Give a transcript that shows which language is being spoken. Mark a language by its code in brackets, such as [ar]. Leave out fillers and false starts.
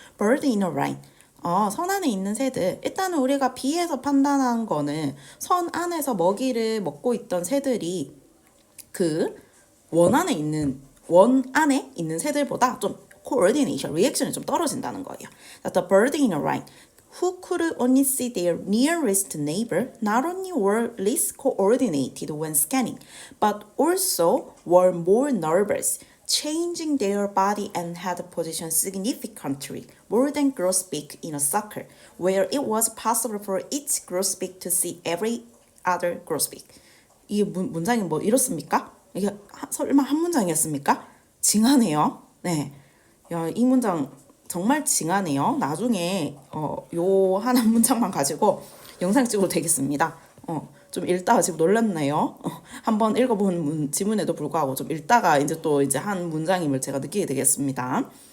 [en] Bird in a line. [ko] 선 안에 있는 새들. 일단은 우리가 B에서 판단한 거는 선 안에서 먹이를 먹고 있던 새들이 그 원 안에 있는 새들보다 좀 coordination, 리액션이 좀 떨어진다는 거예요. [en] The bird in a line who could only see their nearest neighbor not only were less coordinated when scanning, but also were more nervous, changing their body and head position significantly more than grosbeak in a soccer, where it was possible for each grosbeak to see every other grosbeak. [ko] 이 문장이 뭐 이렇습니까? 이게 설마 한 문장이었습니까? 징하네요. 네. 야, 이 문장 정말 징하네요. 나중에 요 한 문장만 가지고 영상 찍어도 되겠습니다. 좀 읽다가 지금 놀랐네요. 한번 읽어본 지문에도 불구하고 좀 읽다가 이제 또 이제 한 문장임을 제가 느끼게 되겠습니다.